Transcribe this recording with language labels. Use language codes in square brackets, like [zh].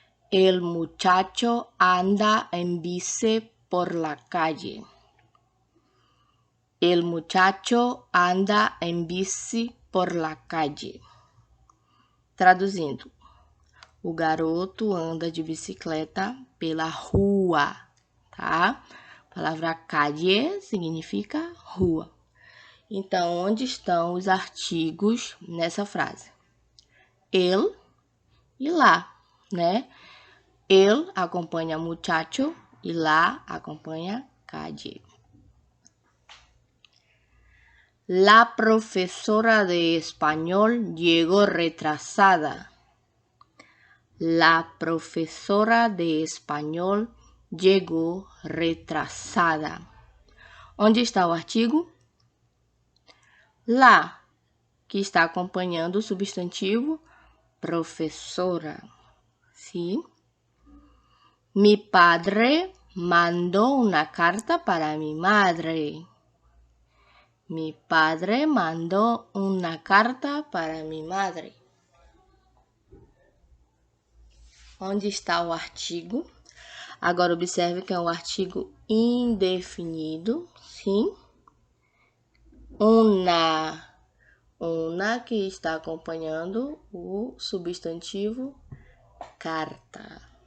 [es] El muchacho anda en bici por la calle. El muchacho anda en bici por la calle. [pt] Traduzindo, o garoto anda de bicicleta pela rua, tá? A palavra calle significa rua. Então, onde estão os artigos nessa frase? El e lá, né? El acompanha muchacho e lá acompanha calle. [es] La profesora de español llegó retrasada. La profesora de español llegó retrasada. [pt] Onde está o artigo? La, que está acompanhando o substantivo professora. Sim? [es] Mi padre mandó una carta para mi madre. Mi padre mandó una carta para mi madre. [pt] Onde está o artigo? Agora observe que é um artigo indefinido, sim? Una que está acompanhando o substantivo carta.